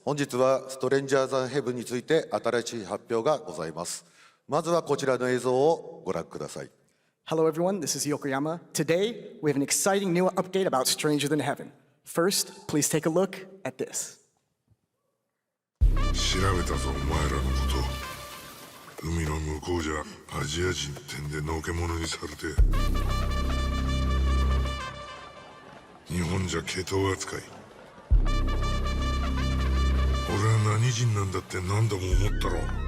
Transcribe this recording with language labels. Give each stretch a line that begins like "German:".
Japanese: 本日はストレンジャーズ・ヘブンについて新しい発表がございます。まずはこちらの映像をご覧ください。
English: Hello everyone, this is Yokoyama. Today, we have an exciting new update about Stranger Than Heaven. First, please take a look at this.
Japanese: 調べたぞ、お前らのこと。海の向こうじゃアジア人ってんでのけ者にされて、日本じゃ毛頭扱い。俺は何人なんだって何度も思ったろ。